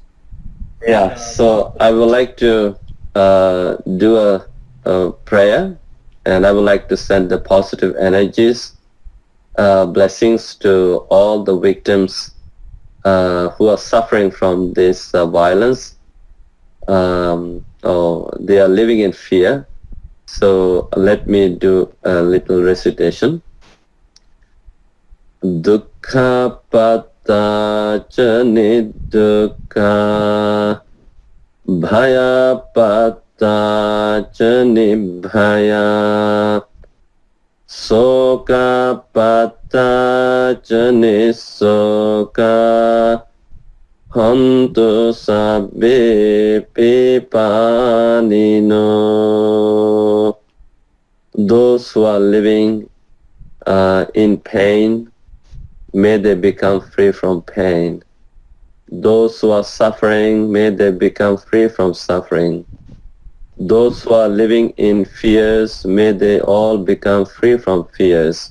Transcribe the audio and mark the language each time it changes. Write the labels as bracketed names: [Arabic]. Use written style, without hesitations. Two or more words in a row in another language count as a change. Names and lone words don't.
[English] Yeah, so I would like to do a prayer, and I would like to send the positive energies, blessings to all the victims who are suffering from this violence. They are living in fear. So let me do a little recitation. [Pali] Dukkha patta ca nidukkha bhaya patta ca nibhaya soka patta ca nisoka hantu sabbe pipanino. [English] Those who are living in pain, may they become free from pain. Those who are suffering, may they become free from suffering. Those who are living in fears, may they all become free from fears.